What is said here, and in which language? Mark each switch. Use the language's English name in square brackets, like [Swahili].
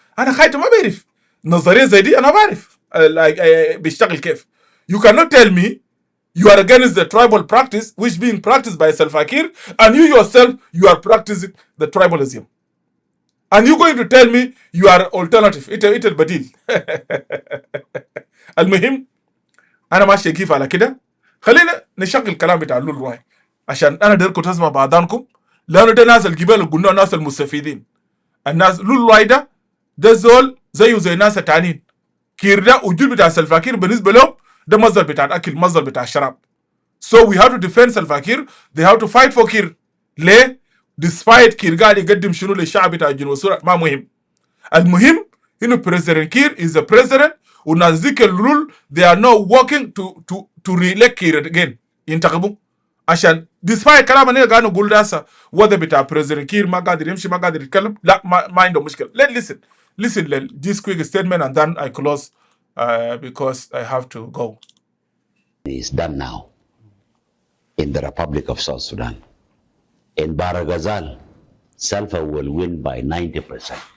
[Arabic] انا خايف ما بعرف نظريه زي دي انا بعرف بيشتغل كيف. [English] You cannot tell me you are against the tribal practice which being practiced by Salva Kiir and you yourself you are practicing the tribalism. And you going to tell me you are alternative. [Arabic] انت البديل. المهم انا ماشي كيف على كده. خلينا نشغل الكلام بتاع لول واي عشان انا دايركم تسمع بعضانكم لانه ده ناس الجبال اللي قلنا ناس المستفيدين. الناس لول واي ده زول زيه زي ناس التانيين. كير ده وجود بتاع سلفا كير بالنسبه لهم ده مصدر بتاع الاكل مصدر بتاع الشراب. [English] So we have to defend Salva Kiir. They have to fight for Kiir. [Arabic] ليه؟ despite كير قاعد يقدم شنو للشعب بتاع جنوب السودان ما مهم. المهم انه [English] President Kiir is the president [Arabic] وناس ذيك الرول [English] they are not working to re-elect Kiir again. [Arabic] ينتخبوا عشان despite كلام اللي قاعد نقول ده هسه وده بتاع President Kiir ما قادر يمشي ما قادر يتكلم لا ما عنده مشكله. [English] Let's listen this quick statement and then I close because I have to go. Is done now in the Republic of South Sudan. In Bahr el Ghazal, Salva will win by 90%.